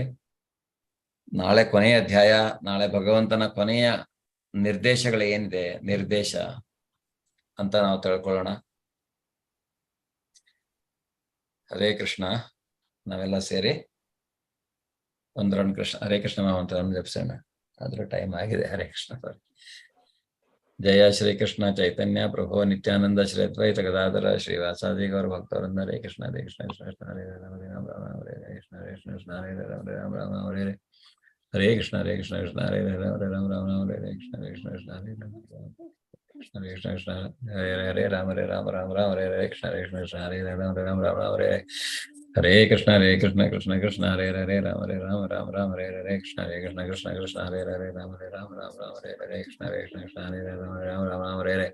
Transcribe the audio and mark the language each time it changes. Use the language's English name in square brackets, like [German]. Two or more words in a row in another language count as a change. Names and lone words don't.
[Kannada] ನಾಳೆ ಕೊನೆಯ ಅಧ್ಯಾಯ, ನಾಳೆ ಭಗವಂತನ ಕೊನೆಯ ನಿರ್ದೇಶಗಳು ಏನಿದೆ, ನಿರ್ದೇಶ ಅಂತ ನಾವು ತಿಳ್ಕೊಳ್ಳೋಣ. [Sanskrit] ಹರೇ ಕೃಷ್ಣ. [Kannada] ನಾವೆಲ್ಲ ಸೇರಿ ಒಂದು ರೌಂಡ್ [Sanskrit] ಕೃಷ್ಣ ಹರೇ ಕೃಷ್ಣ [Kannada] ಅಂತ ಜಪಿಸೋಣ. ಆದ್ರೂ ಟೈಮ್ ಆಗಿದೆ. [Sanskrit] ಹರೇ ಕೃಷ್ಣ. ಜಯ ಶ್ರೀ ಕೃಷ್ಣ ಚೈತನ್ಯ ಪ್ರಭು ನಿತ್ಯಾನಂದ ಶ್ರೀ ಅದ್ವೈತ ಗದಾಧರ ಶ್ರೀವಾಸಾದಿ ಗೌರ ಭಕ್ತವೃಂದ. ಹರೇ ಕೃಷ್ಣ ಹರೇ ಕೃಷ್ಣ ಕೃಷ್ಣ ಕೃಷ್ಣ ಹರೇ ರಾಮ ರಾಮ ರಾಮ ಹರೇ ಹರೇ ಕೃಷ್ಣ ಹರೇ ಕೃಷ್ಣ ಕೃಷ್ಣ ಹರೇ ರಾಮ ರಾಮ ರಾಮ ಹರೇ ಹರೇ. ಹರೇ ಕೃಷ್ಣ ಹರೇ ಕೃಷ್ಣ ಕೃಷ್ಣ ಹರೇ ಹರೇ ರಾಮ ರಾಮ ರಾಮ ಹರೇ ಕೃಷ್ಣ ಹರೇ ಕೃಷ್ಣ ಕೃಷ್ಣ ಹರೇ ರಾಮ ಕೃಷ್ಣ ಹರೇ ಕೃಷ್ಣ ಕೃಷ್ಣ ಹರೇ ಹರೇ ರಾಮ ರಾಮ ರಾಮ ಹರೇ ಹರೇ ಕೃಷ್ಣ ಹರೇ ಕೃಷ್ಣ ಕೃಷ್ಣ ಹರೇ ರಾಮ ರಾಮ ರಾಮ ಹರೇ ಹರೇ ಕೃಷ್ಣ ಹರೇ ಕೃಷ್ಣ ಕೃಷ್ಣ ಕೃಷ್ಣ ಹರೇ ಹರೇ ರಾಮ ರಾಮ ರಾಮ ಹರೇ ಹರೇ ಕೃಷ್ಣ ಹರೇ ಕೃಷ್ಣ ಕೃಷ್ಣ ಕೃಷ್ಣ ಹರೇ ಹರೇ ರಾಮ ರಾಮ ರಾಮ ಹರೇ ಹರೇ ಕೃಷ್ಣ ಹರೇ ಕೃಷ್ಣ ಕೃಷ್ಣ ಹರೇ ರಾಮ ರಾಮ ಹರೇ ಹರೇ.